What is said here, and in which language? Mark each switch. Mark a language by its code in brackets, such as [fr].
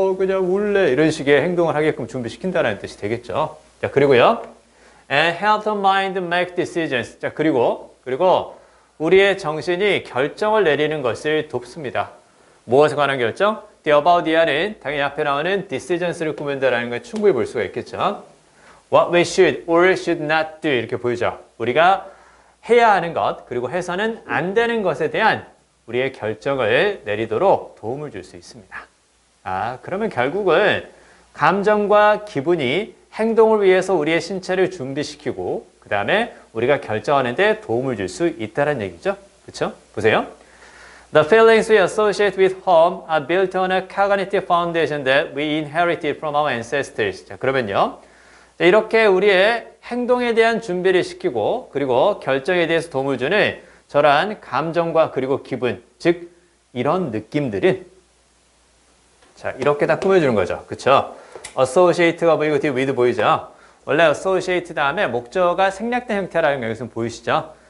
[ko] 그냥 울래 이런 식의 행동을 하게끔 준비시킨다는 뜻이 되겠죠. 자, 그리고요. [en] And help the mind make decisions. [ko] 자, 그리고 우리의 정신이 결정을 내리는 것을 돕습니다. 무엇에 관한 결정? [en] The about the [ko] 는 당연히 앞에 나오는 decisions를 꾸민다라는 걸 충분히 볼 수가 있겠죠. [en] What we should or should not do [ko] 이렇게 보이죠. 우리가 해야 하는 것, 그리고 해서는 안 되는 것에 대한 우리의 결정을 내리도록 도움을 줄 수 있습니다. 그러면 결국은 감정과 기분이 행동을 위해서 우리의 신체를 준비시키고 그 다음에 우리가 결정하는 데 도움을 줄 수 있다는 얘기죠. 그렇죠? 보세요. [en] The feelings we associate with home are built on a cognitive foundation that we inherited from our ancestors. [ko] 자, 그러면요. 자, 이렇게 우리의 행동에 대한 준비를 시키고 그리고 결정에 대해서 도움을 주는 저러한 감정과 그리고 기분, 즉 이런 느낌들은 자, 이렇게 다 꾸며주는 거죠. 그렇죠? associate가 보이고 뒤에 with 보이죠? 원래 associate 다음에 목적어가 생략된 형태라는 거 여기서 보이시죠?